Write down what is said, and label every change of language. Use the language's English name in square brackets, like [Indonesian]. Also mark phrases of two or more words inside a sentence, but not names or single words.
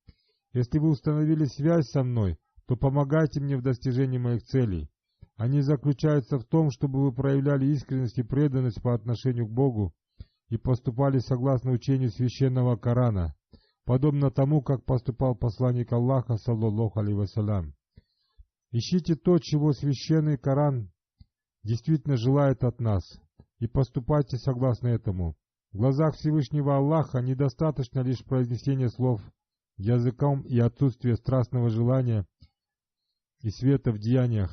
[Russian] Если вы установили связь со мной, то помогайте мне в достижении моих целей. Они заключаются в том, чтобы вы проявляли искренность и преданность по отношению к Богу и поступали согласно учению священного Корана, подобно тому, как поступал посланник Аллаха, [Arabic] صلى الله عليه وسلم. [Russian] Ищите то, чего священный Коран действительно желает от нас, и поступайте согласно этому. В глазах Всевышнего Аллаха недостаточно лишь произнесения слов языком и отсутствие страстного желания и света в деяниях.